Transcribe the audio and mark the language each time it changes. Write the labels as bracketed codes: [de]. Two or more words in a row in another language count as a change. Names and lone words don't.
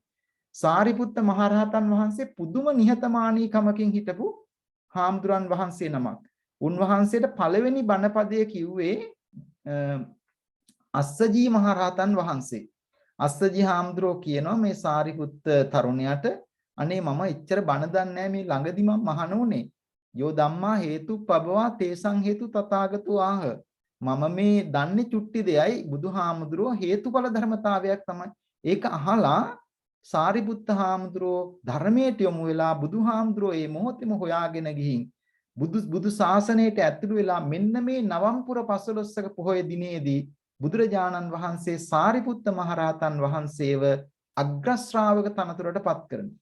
[si] සාරිපුත්ත මහරහතන් වහන්සේ පුදුම නිහතමානීකමකින් හිටපු හාමුදුරන් වහන්සේ නමක්. උන්වහන්සේට පළවෙනි බණපදය කිව්වේ අස්සජී මහරහතන් වහන්සේ. අස්සජී හාමුදුරෝ කියනවා මේ සාරිපුත්ත තරුණයාට අනේ මම එච්චර බණ දන්නේ නැහැ මේ ළඟදි මම මහණ උනේ. [pi] යෝ ධම්මා හේතුප්පබවා තේසං හේතු තථාගතෝ ආහ. [si] මම මේ දන්නේ චුට්ටි දෙයයි බුදුහාමුදුරෝ හේතුඵල ධර්මතාවයක් තමයි. ඒක අහලා සාරිපුත්ත හාමුදුරෝ ධර්මයට යොමු වෙලා බුදුහාමුදුරෝ මේ මොහොතේම හොයාගෙන ගිහින් බුදු ශාසනයට ඇතුළු වෙලා මෙන්න මේ නවම්පුර 15ක පොහොය දිනේදී බුදුරජාණන් වහන්සේ සාරිපුත්ත මහරහතන් වහන්සේව අග්‍ර ශ්‍රාවක තනතුරට පත් කරනවා.